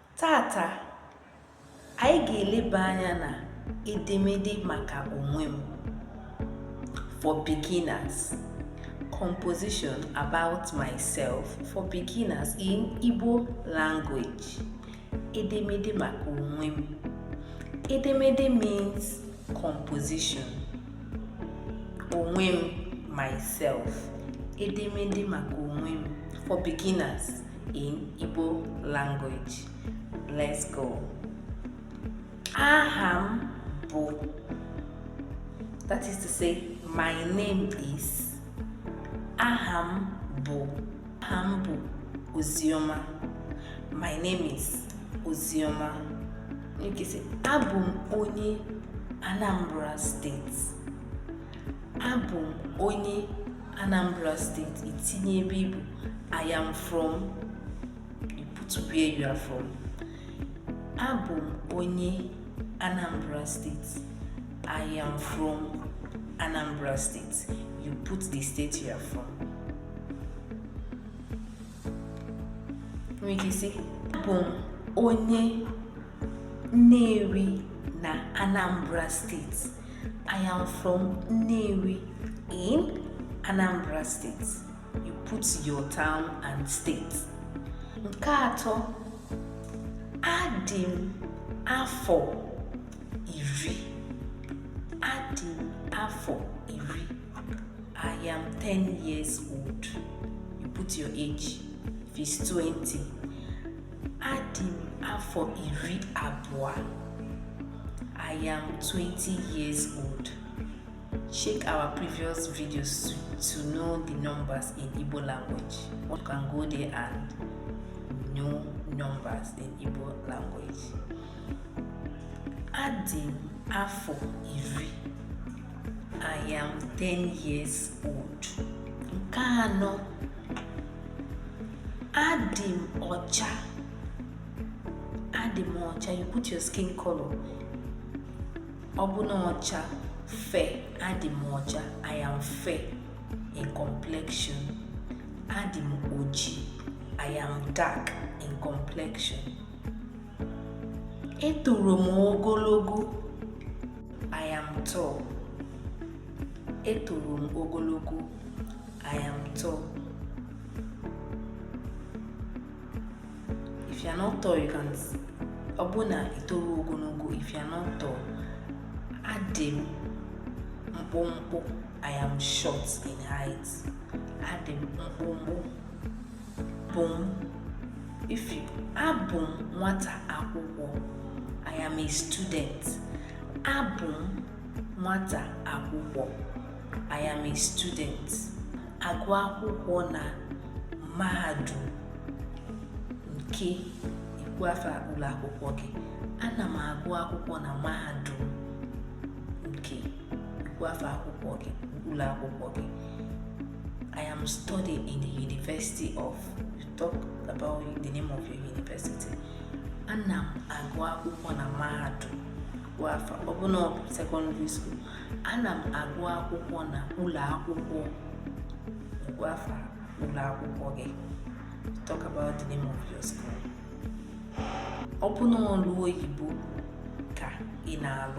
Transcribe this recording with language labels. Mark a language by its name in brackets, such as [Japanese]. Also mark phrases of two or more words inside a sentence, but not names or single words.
[Igbo] Tata, anyị ga-eleba anya na edemede maka onwe m [English] for beginners. Composition about myself for beginners in Igbo language. [Igbo] Edemede maka onwe m. Edemede [English] means composition. [Igbo] Onwe m, myself. Edemede maka onwe m [English] for beginners in Igbo language. Let's go. [Igbo] Aham bụ, [English] that is to say, my name is. [Igbo] Aham bụ Ozioma. [English] My name is Ozioma. You can say, [Igbo] abụ m onye Anambra State. Abụ m onye Anambra State. Itinye ebe ibu, [English] I am from. You put where you are from. [Igbo] Abụ m onye Anambra State. [English] I am from Anambra State. You put the state you are from. We can say, [Igbo] abụ m onye Nnewi na Anambra State. [English] I am from Nnewi in Anambra State. You put your town and state. [Igbo] Nke atọ, adị m afọ iri. Adị m afọ iri. [English] I am 10 years old. You put your age. If it's 20. [Igbo] Adị m afọ iri abụọ. [English] I am 20 years old. Check our previous videos to know the numbers in Igbo language. You can go there and know numbers in Igbo language. [Igbo] Adị m afọ iri. [English] I am 10 years old. [Igbo] Nke anọ, adị m ọcha. Adị m ọcha. [English] You put your skin color. [Igbo] Ọ bụ na ọcha, fair. Adị m ọcha. [English] I am fair in complexion. [Igbo] Adị m oji. [English] I am dark in complexion. [Igbo] Etoro m ogologo. [English] I am tall. [Igbo] Etoro m ogologo. [English] I am tall. If you are not tall, you can. [Igbo] Ọ bụ na etoro ogologo. [English] If you are not tall, [Igbo] adị m mkpụmkpụ. [English] I am short in height. [Igbo] Adị m mkpụmkpụ. Abụ m nwata akwụkwọ. [English] I am a student. [Igbo] Abụ m nwata akwụkwọ. [English] I am a student. [Igbo] Agụ akwụkwọ na mahadum nke ikwu afọ ụlọ akwụkwọ gị. Ana m agụ akwụkwọ na mahadum nke ikwu afọ akwụkwọ gị, ụlọ akwụkwọ gị. [English] I am studying in the University of. You talk about the name of your university. [Igbo] Ana m agụ akwụkwọ na mahadum. Ọ bụ na [English] secondary school. [Igbo] Ana m agụ akwụkwọ na ụlọ akwụkwọ. Ụlọ akwụkwọ gị. [English] Talk about the name of your school. [Igbo] Ọ bụ na ọrụ oyibo ka ị na-alụ.